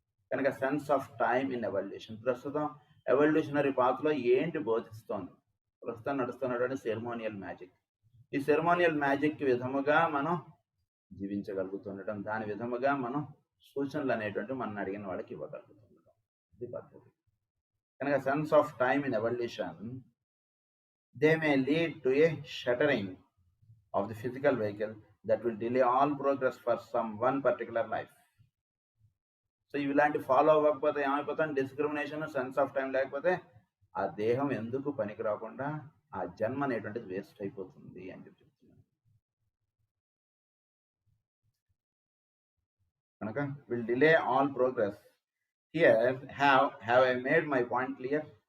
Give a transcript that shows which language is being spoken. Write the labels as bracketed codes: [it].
[te] కనుక [en] Sense of time in evolution. [te] ప్రస్తుతం evolutionary పాత్లో ఏంటి బోధిస్తోంది? ప్రస్తుతం నడుస్తున్నటువంటి సెరమోనియల్ మ్యాజిక్. ఈ సెరమోనియల్ మ్యాజిక్ విధముగా మనం జీవించగలుగుతుండటం, దాని విధముగా మనం సూచనలు అనేటువంటి మనం అడిగిన వాళ్ళకి ఇవ్వగలుగుతుండటం, ఇది పద్ధతి. కనుక [en] Sense of time in evolution, they may lead to a shattering of the physical vehicle that will delay all progress for some one particular life. [te] So ఇలాంటి ఫాలో అవ్వకపోతే ఏమైపోతాం? డిస్క్రిమినేషన్, సెన్స్ ఆఫ్ టైం లేకపోతే ఆ దేహం ఎందుకు పనికి రాకుండా ఆ జన్మ అనేటువంటిది వేస్ట్ అయిపోతుంది అని చెప్తున్నాను. కనుక [en] Will delay all progress. Here have I made my point clear?